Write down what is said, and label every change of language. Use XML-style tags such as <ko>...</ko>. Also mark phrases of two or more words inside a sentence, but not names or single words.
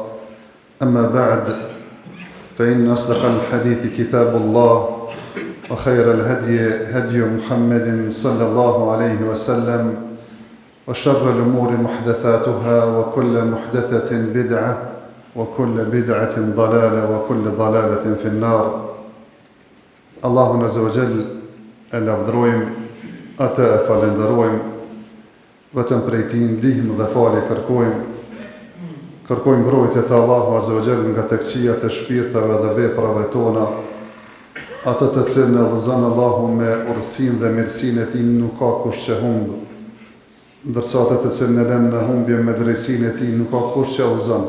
<ar>أما بعد، فإن أصدق الحديث كتاب الله وخير الهدي هدي محمد صلى الله عليه وسلم وشر الأمور محدثاتها وكل محدثة بدعة وكل بدعة ضلالة وكل ضلالة في النار.</ar> <sq>Allahun</sq> <ar>عز وجل</ar> <sq>e lavdërojmë, atë e falenderojmë, vetëm prej Tij ndihmë dhe falje kërkojmë mbrojtje të Allahu</sq> <ar>عز وجل</ar> <sq>nga të këqijat e shpirtave dhe veprave tona, atë të cilën e udhëzon Allahu me urtësinë dhe mirësinë e Tij nuk ka kush që humb, ndërsa atë të cilën e lën në humbje me drejtsinë e Tij nuk ka kush që udhëzon.</sq>